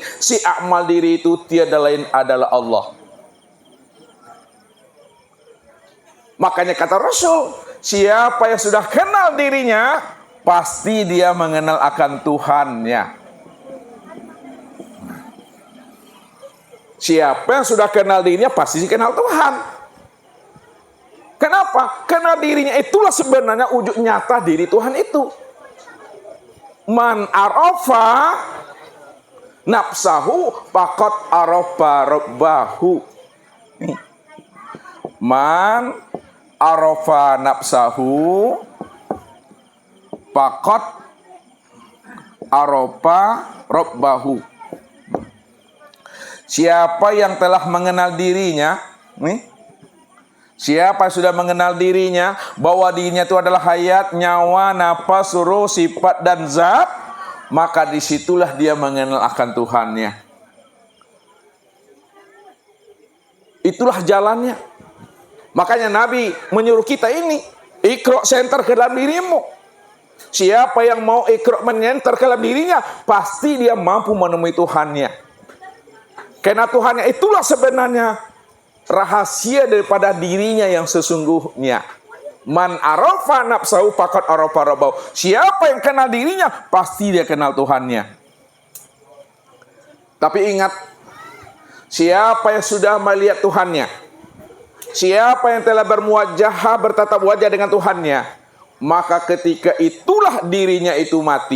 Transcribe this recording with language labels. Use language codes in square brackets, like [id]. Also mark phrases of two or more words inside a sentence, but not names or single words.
[id] Si akmal diri itu tiada lain adalah Allah. Makanya kata Rasul, siapa yang sudah kenal dirinya, pasti dia mengenal akan Tuhannya. Siapa yang sudah kenal dirinya, pasti kenal Tuhan. Kenapa? Karena dirinya itulah sebenarnya wujud nyata diri Tuhan itu. [ar] من عرف نفسه فقد عرف ربه. من عرف نفسه فقد عرف ربه. [id] Siapa yang telah mengenal dirinya, siapa yang sudah mengenal dirinya, bahwa dirinya itu adalah hayat, nyawa, nafas, suruh, sifat, dan zat, maka disitulah dia mengenal akan Tuhannya. Itulah jalannya. Makanya Nabi menyuruh kita ini, Iqra' center ke dalam dirimu. Siapa yang mau Iqra' menyenter ke dalam dirinya, pasti dia mampu menemui Tuhannya. Karena Tuhannya itulah sebenarnya rahasia daripada dirinya yang sesungguhnya. [ar] من عرف نفسه فقد عرف ربه. [id] Siapa yang kenal dirinya, pasti dia kenal Tuhannya. Tapi ingat, siapa yang sudah melihat Tuhannya, siapa yang telah bermuwajah, bertatap wajah dengan Tuhannya, maka ketika itulah dirinya itu mati.